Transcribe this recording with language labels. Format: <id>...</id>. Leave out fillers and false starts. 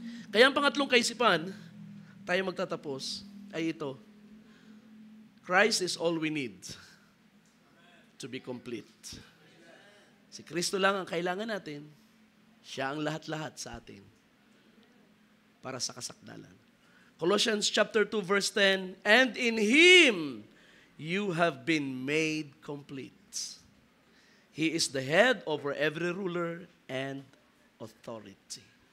<tl>Kaya ang pangatlong kaisipan, tayo magtatapos, ay ito.</tl> <en>Christ is all we need to be complete.</en> <tl>Si Kristo lang ang kailangan natin. Siya ang lahat-lahat sa atin para sa kasakdalan.</tl> <en>Colossians chapter 2 verse 10, and in Him you have been made complete. He is the head over every ruler and authority.</en>